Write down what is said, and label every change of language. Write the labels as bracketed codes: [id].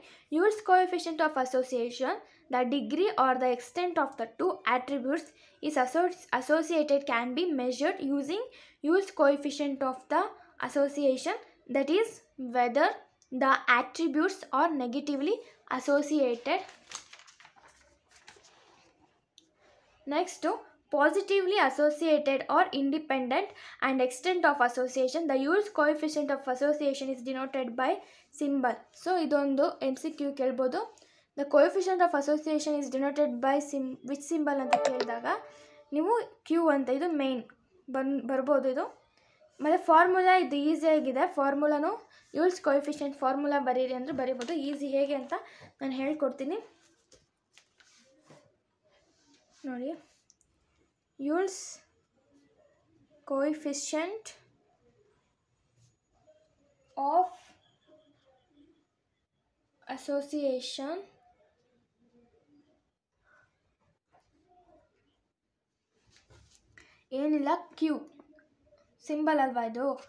[en] Yule's coefficient of association, the degree or the extent of the two attributes is associated can be measured using Yule's coefficient of the association, that is whether the attributes are negatively associated. Next, positively associated or independent, and extent of association. The Yule's coefficient of association is denoted by symbol. [kn] So ಇದೊಂದು MCQ ಕೇಳ್ಬೋದು. [en] The coefficient of association is denoted by which symbol [kn] ಅಂತ ಕೇಳಿದಾಗ ನೀವು Q ಅಂತ ಇದು main ಬರ್ಬೋದು. ಇದು ಮತ್ತು ಫಾರ್ಮುಲಾ ಇದು ಈಸಿಯಾಗಿದೆ. ಫಾರ್ಮುಲಾನು ಯೂಲ್ಸ್ ಕೋಎಫಿಷಿಯಂಟ್ ಫಾರ್ಮುಲಾ ಬರೀರಿ ಅಂದರೆ ಬರೀಬೋದು. ಈಸಿ ಹೇಗೆ ಅಂತ ನಾನು ಹೇಳ್ಕೊಡ್ತೀನಿ ನೋಡಿ. ಯೂಲ್ಸ್ ಕೋಎಫಿಷಿಯಂಟ್ ಆಫ್ ಅಸೋಸಿಯೇಷನ್ ಏನಿಲ್ಲ, ಕ್ಯೂ ಸಿಂಬಲ್ ಅಲ್ವಾ ಇದು.